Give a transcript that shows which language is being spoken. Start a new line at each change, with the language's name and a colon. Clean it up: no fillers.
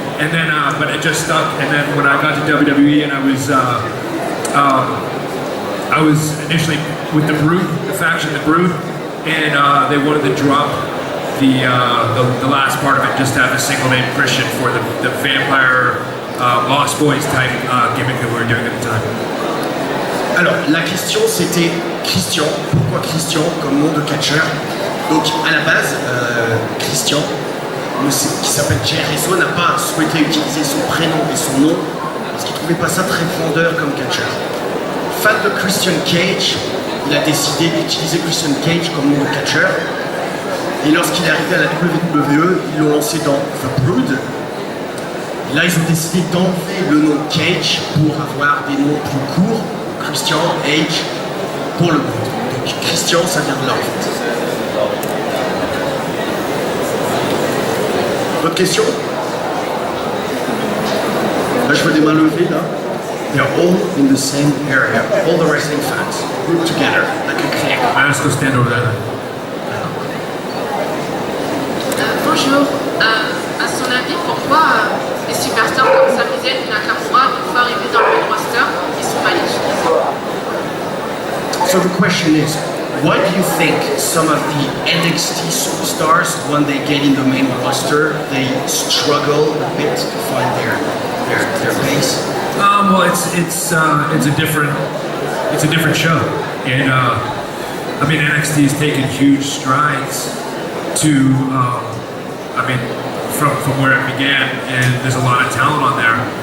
English: And then, but it just stuck, and then when I got to WWE, and I was initially with the Brood, the faction The Brood, and they wanted to drop the last part of it, just to have a single name Christian for the vampire Lost Boys type gimmick that we were doing at the time.
French: Alors, la question c'était Christian. Pourquoi Christian comme nom de catcheur? Donc, à la base, Christian, qui s'appelle Reso, n'a pas souhaité utiliser son prénom et son nom parce qu'il trouvait pas ça très vendeur comme catcheur. Fan de Christian Cage, il a décidé d'utiliser Christian Cage comme nom de catcheur. Et lorsqu'il est arrivé à la WWE, ils l'ont lancé dans The Brood. Et là, ils ont décidé d'enlever le nom Cage pour avoir des noms plus courts. Christian, H, pour le Brood. Donc Christian, ça vient de là en fait. D'autres questions? Là, je vois des mains levées là.
English: They're all in the same area. All the wrestling fans grouped together like a clique. Let's go stand over there.
French: Bonjour. À son avis, pourquoi les superstars comme Sami Zayn et Nakamura, une fois arrivés dans le main roster, ils sont mal utilisés?
English: So the question is, why do you think some of the NXT superstars, when they get in the main roster, they struggle a bit to find their base? Well, it's a different show, and I mean NXT has taken huge strides to, I mean, from where it began, and there's a lot of talent on there.